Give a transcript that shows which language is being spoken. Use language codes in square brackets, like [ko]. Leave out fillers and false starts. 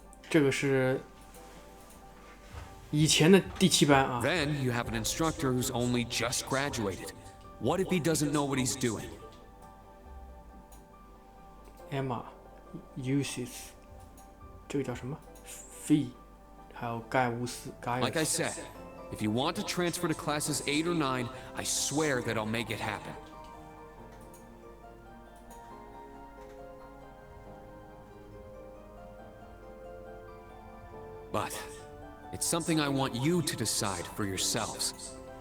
[zh] 这个是以前的第7班啊。 [en] Then you have an instructor who's only just graduated. What if he doesn't know what he's doing? [zh] Emma uses 这个叫什么 Fee 还有盖乌斯 [en] Like I said, if you want to transfer to classes 8 or 9, I swear that I'll make it happen. But it's something I want you to decide for yourselves.